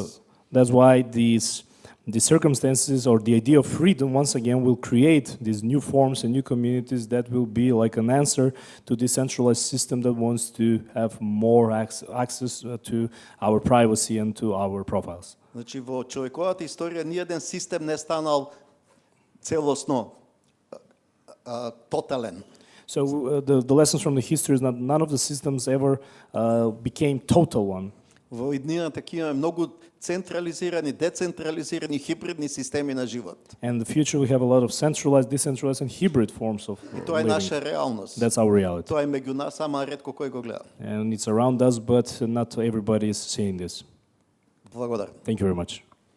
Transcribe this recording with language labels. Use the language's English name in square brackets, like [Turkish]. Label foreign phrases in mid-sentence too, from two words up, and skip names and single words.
[English] So that's why the circumstances or the idea of freedom once again will create these new forms and new communities that will be like an answer to this centralized system that wants to have more access to our privacy and to our profiles. [Macedonian] Значи во човековата историја ниеден систем не станал целосно тотален. [English] So the lessons from the history is that none of the systems ever became total one. [Macedonian] Во иднината ќе имаме многу централизирани, децентрализирани, хибридни системи на живот. [English] And in the future we have a lot of centralized, decentralized and hybrid forms of [Macedonian] И тоа е [English] living. [Macedonian] наша реалност. [English] That's our reality. [Macedonian] Тоа е меѓу нас, ама ретко кој го гледа. [English] And it's around us, but not everybody is seeing this. [Macedonian] Благодарам. [English] Thank you very much.